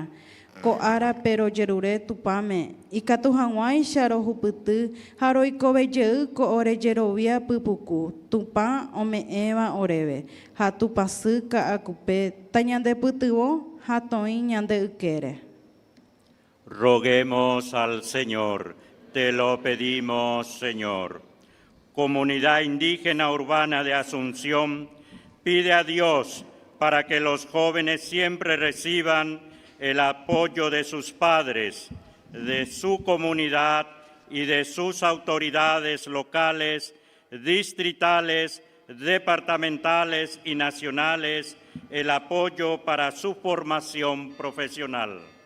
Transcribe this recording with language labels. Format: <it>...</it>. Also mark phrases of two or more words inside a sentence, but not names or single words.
<gn>Ko árape rojerure tupáme ikatu hag̃uáicha rohupyty ha roikovejey ko ore jerovia pypuku tupã ome'ẽva oréve ha tupasy ka'akupe tañandepytyvõ ha toĩ ñande ykére.</gn> <es>Roguemos al Señor, te lo pedimos, Señor. Comunidad Indígena Urbana de Asunción pide a Dios para que los jóvenes siempre reciban el apoyo de sus padres, de su comunidad y de sus autoridades locales, distritales, departamentales y nacionales, el apoyo para su formación profesional.</es>